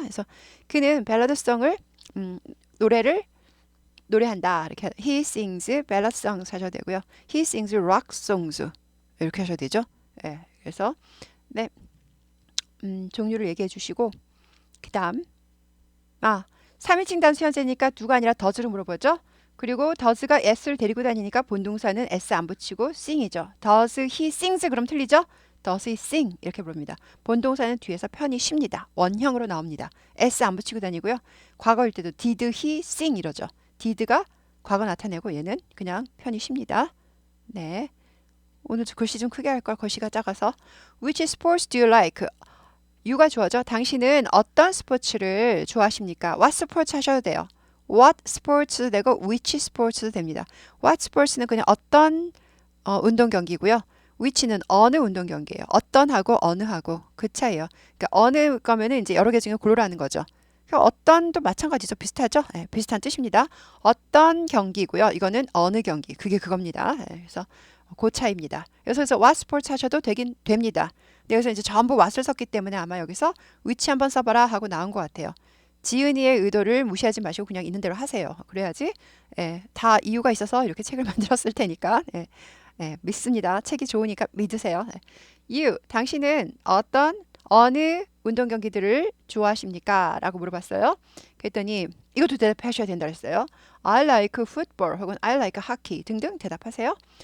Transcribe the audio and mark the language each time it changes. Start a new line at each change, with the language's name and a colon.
Korean: 그래서 그는 ballad song을 노래한다. 이렇게
English: he sings ballad songs
Korean: 하셔도 되고요.
English: he sings rock songs
Korean: 이렇게 하셔도 되죠. 네, 그래서 네, 종류를 얘기해 주시고 그다음 3인칭 단수 현재니까 누가 아니라 does를 물어보죠. 그리고 does가 s를 데리고 다니니까 본동사는 s 안 붙이고 sing이죠.
English: does he sings
Korean: 그럼 틀리죠?
English: does he sing
Korean: 이렇게 부릅니다. 본동사는 뒤에서 편히 쉽니다. 원형으로 나옵니다. s 안 붙이고 다니고요. 과거일 때도
English: did he sing
Korean: 이러죠. did가 과거 나타내고 얘는 그냥 편히 쉽니다. 네. 오늘 글씨 좀 크게 할 걸 글씨가 작아서
English: Which sports do you like?
Korean: U가 주어져. 당신은 어떤 스포츠를 좋아하십니까? What sports 하셔도 돼요. What sports 되고 which sports 됩니다. What sports는 그냥 어떤 운동 경기고요. which는 어느 운동 경기예요. 어떤 하고 어느 하고 그 차이예요. 그러니까 어느 거면은 이제 여러 개 중에 고르라는 거죠. 어떤도 마찬가지죠. 비슷하죠? 네, 비슷한 뜻입니다. 어떤 경기고요. 이거는 어느 경기. 그게 그겁니다. 네, 그래서 그 차이입니다. 그래서 what sports 하셔도 되긴 됩니다. 네, 여기서 이제 전부 what을 썼기 때문에 아마 여기서 which 한번 써봐라 하고 나온 것 같아요. 지은이의 의도를 무시하지 마시고 그냥 있는 대로 하세요. 그래야지 다 이유가 있어서 이렇게 책을 만들었을 테니까 믿습니다. 책이 좋으니까 믿으세요. You, 당신은 어느 운동 경기들을 좋아하십니까? 라고 물어봤어요. 그랬더니 이것도 대답하셔야 된다 그랬어요.
English: I like football
Korean: 혹은
English: I like hockey
Korean: 등등 대답하세요.